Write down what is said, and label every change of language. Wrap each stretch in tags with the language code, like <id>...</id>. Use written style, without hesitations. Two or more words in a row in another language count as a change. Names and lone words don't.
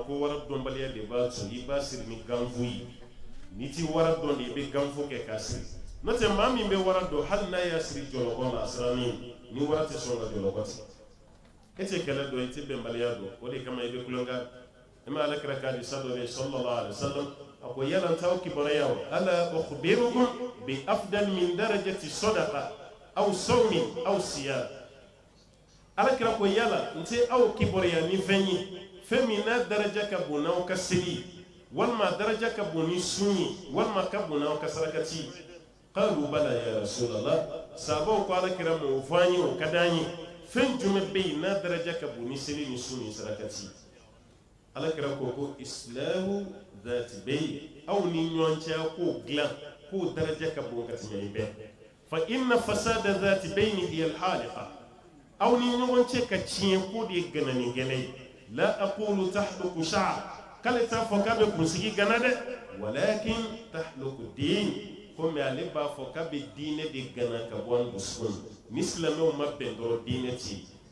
<bm>ko wara dɔnbaliya de b'a to i b'a siri ni ganfu ye n'i ti wara dɔn de i bɛ ganfu kɛ k'a siri n'o tɛ maa min bɛ wara dɔn hali n'a y'a siri jɔlɔkɔ la a sirannen ni wara tɛ sɔn ka jɔlɔkɔ tigɛ e tɛ kɛlɛ dɔn i tɛ bɛnbaliya dɔn o de kama i bɛ kulonkɛ e ma alakira k'a di sa dɔ bɛ</bm> <ar>صلى الله عليه وسلم</ar> <bm>a ko yala n t'aw kibaruya o</bm> <ar>ألا أخبركم بأفضل من درجة الصدقة أو صوم أو صيام</ar> <bm>alakira ko yala n tɛ aw kibaruya ni fɛn ye fɛn min n'a daraja ka bon n'aw ka seli walima daraja ka bon ni sun ye walima ka bon n'aw ka sarakati</bm> <ar>قالوا بلى يا رسول الله</ar> <bm>sahabaw ko alakira ma o fɔ an ye o ka d'an ye fɛn jumɛn bɛ yen n'a daraja ka bon ni seli ni sun ni sarakati alakira ko ko</bm> <ar>إصلاح ذات البين</ar> <bm>aw ni ɲɔgɔn cɛ k'o dilan k'o daraja ka bon ka tɛmɛ nin bɛɛ</bm> <ar>فإن فساد ذات البين هي الحالقة</ar> <bm>aw ni ɲɔgɔn cɛ ka tiɲɛ ko de ye gananikɛlɛ ye</bm> <ar>لا أقول تحلق الشعر</ar> <bm>k'ale t'a fɔ k'a bɛ kunsigi gana dɛ walakin</bm> <ar>تحلق الدين</ar> <bm>ko mɛ ale b'a fɔ k'a bɛ diinɛ de gana ka bɔ an dusukun ni silamɛw ma bɛn dɔrɔn diinɛ tɛ yen</bm>